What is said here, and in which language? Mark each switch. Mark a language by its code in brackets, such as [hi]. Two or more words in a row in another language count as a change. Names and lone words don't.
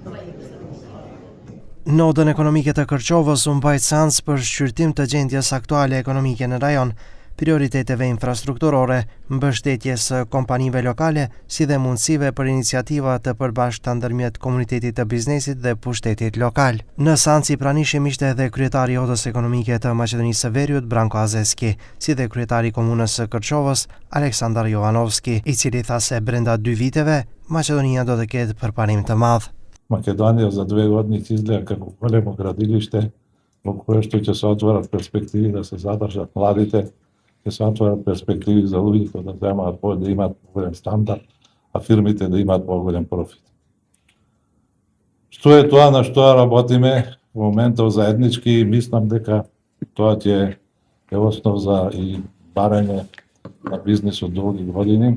[sq] Nodën ekonomike të Kërqovës u mbajt seancë për shqyrtim të gjendjes aktuale ekonomike në rajon, prioriteteve infrastrukturore, mbështetjes së kompanive lokale, si dhe mundësive për iniciativa të përbashkëta ndërmjet komunitetit të biznesit dhe pushtetit lokal. Në seancë i pranishëm ishte edhe kryetari i Odës Ekonomike të Maqedonisë së Veriut, Branko Azeski, si dhe kryetari i Komunës së Kërqovës, Aleksandar Jovanovski, i cili tha se brenda 2 viteve Maqedonia do të ketë përparim të madh. [mk] Македонија за 2 години ќе изгледа како големо градилиште во кое што ќе се отворат перспективи да се задржат младите, ќе се отворат перспективи за луѓето да земаат да имаат поголем стандард, а фирмите да имаат поголем профит. Што е тоа на што работиме во моментов заеднички и мислам дека тоа ќе е основ за и барање на бизнисот долги години.